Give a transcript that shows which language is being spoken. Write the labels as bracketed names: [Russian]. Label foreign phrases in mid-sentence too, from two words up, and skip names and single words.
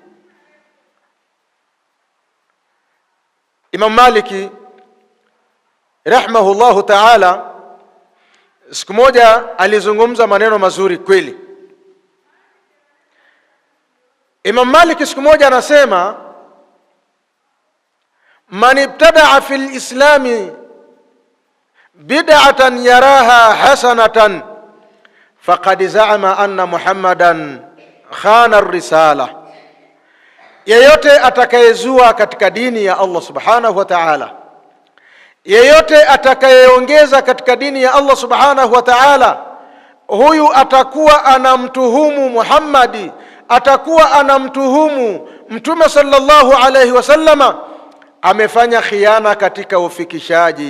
[Swahili] Imam Maliki [Arabic] رحمه الله تعالى [Swahili] siku moja alizungumza maneno mazuri kweli. Imam Maliki siku moja anasema, [Arabic] من ابتدع في الإسلام بدعة يراها حسنة فقد زعم أن محمدا خان الرسالة, [Swahili] yeyote atakayezua katika dini ya Allah [Arabic] سبحانه وتعالى, [Swahili] yeyote atakayeongeza katika dini ya Allah [Arabic] سبحانه وتعالى, [Swahili] huyu atakuwa anamtuhumu Muhammadi, atakuwa anamtuhumu Mtume [Arabic] صلى الله عليه وسلم [Swahili] amefanya khiana katika ufikishaji.